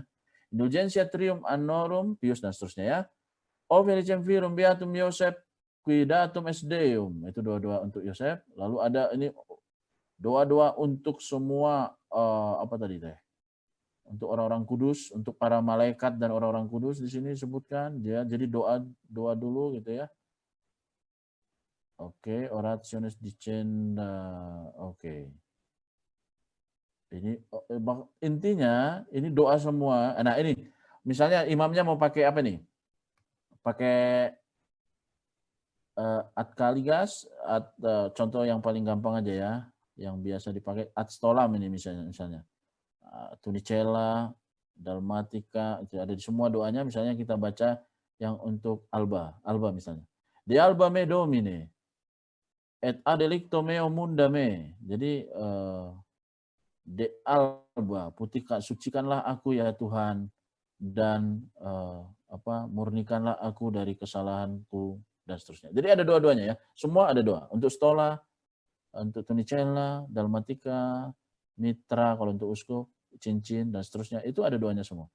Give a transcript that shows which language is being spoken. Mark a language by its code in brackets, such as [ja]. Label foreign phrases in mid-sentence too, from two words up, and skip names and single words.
[la] Indulgentia trium annorum Pius [id] dan seterusnya ya. [la] O Felicem Virum Beatum Yosef Quidatum est Deum, [id] itu doa-doa untuk Yosef. Lalu ada ini doa-doa untuk semua apa tadi teh? Untuk orang-orang kudus, untuk para malaikat dan orang-orang kudus di sini disebutkan ya. Jadi doa dulu gitu ya. Oke, [la] orationes dicenda. [id] Oke. Ini intinya ini doa semua. Nah, ini misalnya imamnya mau pakai apa nih? Pakai [la] ad caligas, [id] contoh yang paling gampang aja ya, yang biasa dipakai [la] ad stolam [id] ini misalnya. Tunicella, Dalmatica, itu ada di semua doanya. Misalnya kita baca yang untuk alba misalnya. [la] De alba me domine, et ad delicto meo munda me. [id] Jadi [la] de alba, [id] sucikanlah aku ya Tuhan, dan murnikanlah aku dari kesalahanku dan seterusnya. Jadi ada doa-doanya ya. Semua ada doa. Untuk stola, untuk tunicella, dalmatica, mitra kalau untuk uskup, cincin dan seterusnya, itu ada doanya semua.